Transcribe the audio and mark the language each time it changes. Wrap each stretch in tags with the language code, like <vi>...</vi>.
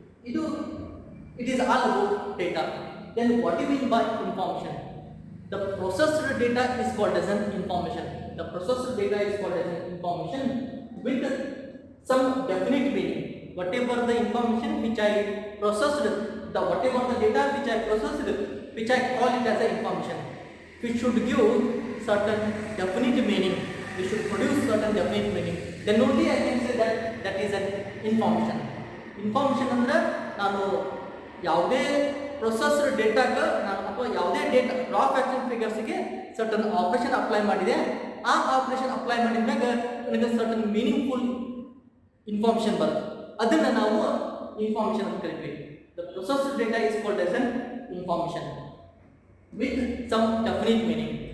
<en>ಇದು it is all about data. Then what you mean by information? The processed data is called as an information. The processed data is called as an information with some definite meaning. Whatever the information which I processed, whatever the data which I processed, which I call it as a information, which should give certain definite meaning, we should produce certain definite meaning, then only I can say that is an information. Information</en> <kn>ಅಂದ್ರೆ ನಾನು ಯಾವುದೇ processed ಡೇಟಾಗೆ ನಾನು ಅಥವಾ ಯಾವುದೇ data ರಾ fracture ಫಿಗರ್ಸ್ಗೆ certain operation apply ಮಾಡಿದೆ, ಆ operation apply ಮಾಡಿದ್ಮ್ಯಾಗ ನನಗೆ certain meaningful information ಬರುತ್ತೆ, ಅದನ್ನು ನಾವು ಇನ್ಫಾರ್ಮೇಷನ್ ಅಂತ ಕರಿತೀವಿ.</kn> <en>The processed data is called as an information with some definite meaning.</en>